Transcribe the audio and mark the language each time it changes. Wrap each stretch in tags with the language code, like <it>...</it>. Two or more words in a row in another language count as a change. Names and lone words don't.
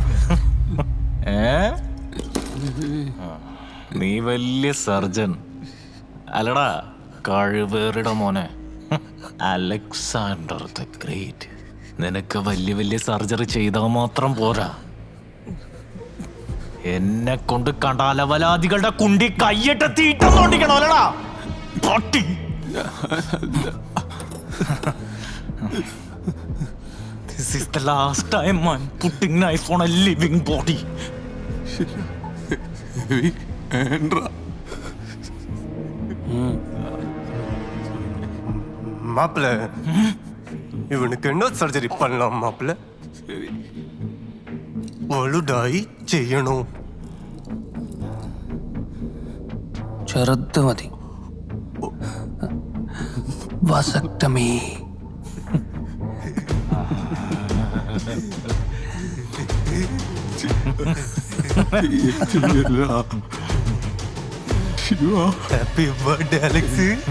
<ml>നീ വലിയ സർജൻ അല്ലടാ, കഴിവേറിയുടെ മോനെ. അലക്സാണ്ടർ ദ ഗ്രേറ്റ്. നിനക്ക് വലിയ വലിയ സർജറി ചെയ്താൽ മാത്രം പോരാ, എന്നെ കൊണ്ട് കണ്ടാലവലാദികളുടെ കുണ്ടി കയ്യിട്ട് തീറ്റം തോണ്ടിക്കണോ അല്ലടാ പട്ടി.</ml> <en>This is the last time I'm putting knife on a living body.</en> <ta>மாப்பிள்ள, இவனுக்கு என்ன சர்ஜரி பண்ணலாம் மாப்பிள்ள?</ta> <ml>വലുതായി ചെയ്യണോ? ചെറുത് മതി. വസക്ടമി.</ml> <en>Happy birthday Alex.</en>